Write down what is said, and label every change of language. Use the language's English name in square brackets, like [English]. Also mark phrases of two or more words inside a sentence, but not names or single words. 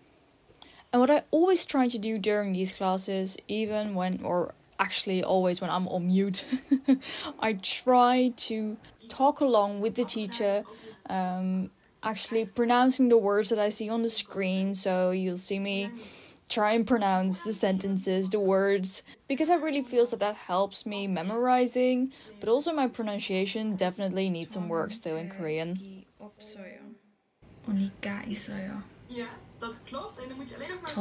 [English] And what I always try to do during these classes, even when, or actually always when I'm on mute, I try to talk along with the teacher, actually pronouncing the words that I see on the screen, so you'll see me try and pronounce the sentences, the words, because I really feel that helps me memorizing, but also my pronunciation definitely needs some work still in Korean. [Korean] 언니가 있어요. [Dutch] Ja, dat klopt. En dan moet je alleen nog maar...